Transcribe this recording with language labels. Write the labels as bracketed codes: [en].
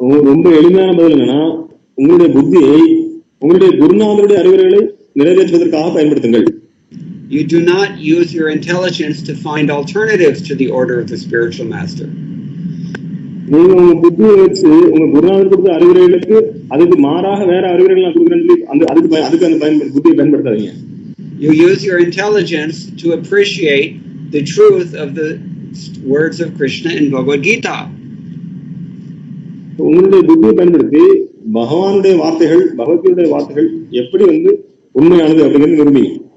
[ta] ரொம்ப எளிமையான பதில் என்னன்னா, உங்களுடைய புத்தியை உங்களுடைய குருநாதருடைய அறிவுரைகளை நிறைவேற்றுவதற்காக பயன்படுத்துங்கள். [en] You do not use your intelligence to find alternatives to the order of the spiritual master. [ta] நீங்க உங்க புத்தியை வச்சு உங்க குருநாதர் கொடுத்த அறிவுரைகளுக்கு அதுக்கு மாறாக வேற அறிவுரைகள் நான் கொடுக்குறேன் அதுக்கு அந்த புத்தியை பயன்படுத்தாதீங்க. [en] You use your intelligence to appreciate the truth of the words of Krishna in Bhagavad Gita. [ta] உங்களுடைய புத்தியை பயன்படுத்தி பகவானுடைய வார்த்தைகள், பகவத்கீதையுடைய வார்த்தைகள் எப்படி வந்து உண்மையானது அப்படிங்கிறது நிரூபிங்க.